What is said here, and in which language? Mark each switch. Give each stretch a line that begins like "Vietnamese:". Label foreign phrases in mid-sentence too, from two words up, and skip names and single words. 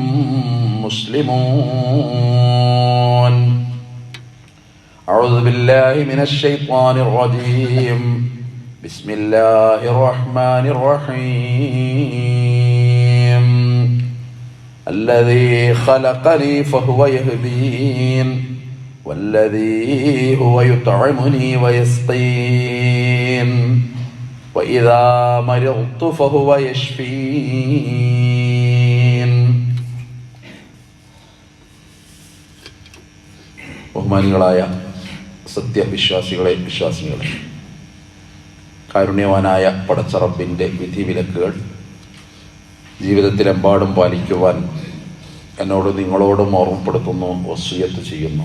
Arabic: مسلمون أعوذ بالله من الشيطان الرجيم بسم الله الرحمن الرحيم الذي خلقني فهو يهدين والذي هو يطعمني ويسقين وإذا مرضت فهو يشفين.
Malayalam: ബഹുമാനികളായ സത്യവിശ്വാസികളെ വിശ്വാസികളെ, കാരുണ്യവാനായ പടച്ചറബിൻ്റെ വിധിവിലക്കുകൾ ജീവിതത്തിലെമ്പാടും പാലിക്കുവാൻ എന്നോട് നിങ്ങളോടും ഓർമ്മപ്പെടുത്തുന്നു, വസിയത്ത് ചെയ്യുന്നു.